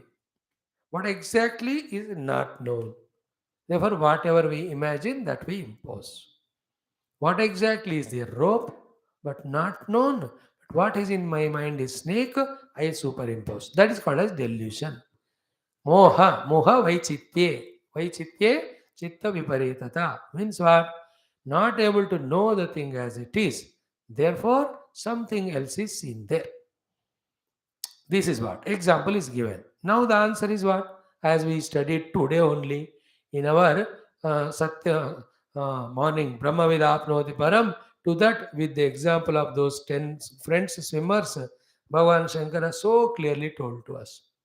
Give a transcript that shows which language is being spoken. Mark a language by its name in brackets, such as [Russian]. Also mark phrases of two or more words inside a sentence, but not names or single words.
[English] What exactly is not known. Therefore, whatever we imagine, that we impose. What exactly is the rope, but not known. But what is in my mind is snake, I superimpose. That is called as delusion. [Sanskrit] Moha vaichitye. Vaichitye, chitta viparitata. [English] Means what? Not able to know the thing as it is. Therefore, something else is seen there. This is what. Example is given. Now the answer is what? As we studied today only in our Satya morning, [Sanskrit] Brahma Vidapnoti Param, [English] to that with the example of those 10 French swimmers, Bhagavan Shankara so clearly told to us.